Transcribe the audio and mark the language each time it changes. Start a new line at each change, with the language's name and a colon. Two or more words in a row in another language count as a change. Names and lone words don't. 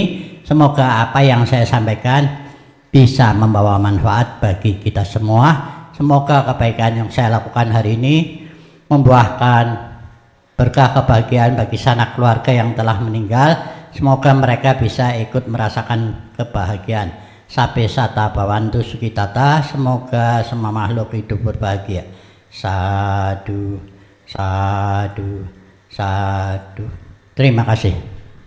Indonesian: Semoga apa yang saya sampaikan bisa membawa manfaat bagi kita semua. Semoga kebaikan yang saya lakukan hari ini membuahkan berkah kebahagiaan bagi sanak keluarga yang telah meninggal. Semoga mereka bisa ikut merasakan kebahagiaan.
Pali: Sabe sata bawantu sukitata.
Indonesian: Semoga semua makhluk hidup berbahagia.
Pali: Sadu, sadu, sadu.
Indonesian: Terima kasih.